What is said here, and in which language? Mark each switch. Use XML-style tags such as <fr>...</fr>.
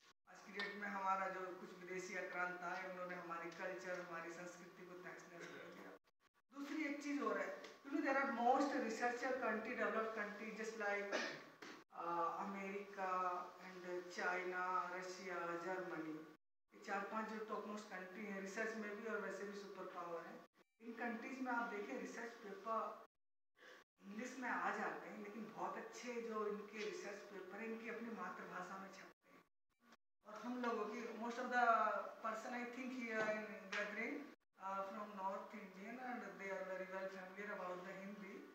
<hi>आज की डेट में हमारा जो कुछ विदेशी आक्रांत आए, उन्होंने हमारी कल्चर, हमारी संस्कृति को तहस-नहस कर दिया. दूसरी एक चीज़ और है,</hi> <en>you know, there are most researcher country, developed countries just like America and China, Russia, Germany.</en> <hi>4-5 जो टॉप मोस्ट कंट्री हैं रिसर्च में भी और वैसे भी सुपर पावर है. इन कंट्रीज में आप देखें रिसर्च पेपर इंग्लिश में आ जाते हैं, लेकिन बहुत अच्छे जो इनके रिसर्च पेपर हैं इनकी अपनी मातृभाषा में छपते हैं. और हम लोगों की</hi> <en>Most of the person I think here in gathering from north Indian and they are very well familiar about the Hindi.</en>